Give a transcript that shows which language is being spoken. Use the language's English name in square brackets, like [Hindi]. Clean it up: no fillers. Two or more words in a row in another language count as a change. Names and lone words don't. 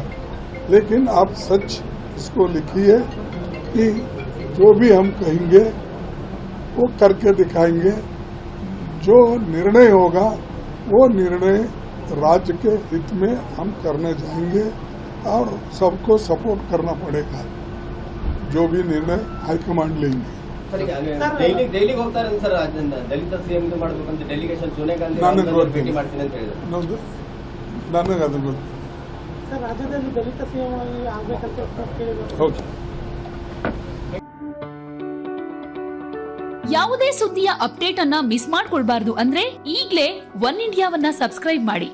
[Hindi] लेकिन आप सच इसको लिखिए कि जो भी हम कहेंगे वो करके दिखाएंगे। जो निर्णय होगा वो निर्णय राज्य के हित में हम करने जाएंगे और सबको सपोर्ट करना पड़ेगा। जो भी निर्णय हाईकमांड लेंगे। [Kannada] ಡೈಲಿ ಹೋಗ್ತಾರೆ ಸರ್, ದಲಿತ ಸಿಎಂ ಮಾಡಬೇಕಂತ ಡೆಲಿಗೇಷನ್ ಸೋನಿಯಾ ಗಾಂಧಿ ಭೇಟಿ ಮಾಡ್ತೀನಿ ಅಂತ ಹೇಳಿದ್ರು. ನನಗೆ ಅದು ಗೊತ್ತು ಸರ್, ರಾಜ್ಯದಲ್ಲಿ ದಲಿತ ಸಿಎಂ ಆಗಬೇಕಂತ ಕೇಳಿದ್ರು. ಓಕೆ. ಯಾವುದೇ ಸುದ್ದಿಯ ಅಪ್ಡೇಟ್ ಅನ್ನ ಮಿಸ್ ಮಾಡ್ಕೊಳ್ಬಾರ್ದು ಅಂದ್ರೆ ಈಗ್ಲೇ ಒನ್ ಇಂಡಿಯಾವನ್ನ ಸಬ್ಸ್ಕ್ರೈಬ್ ಮಾಡಿ.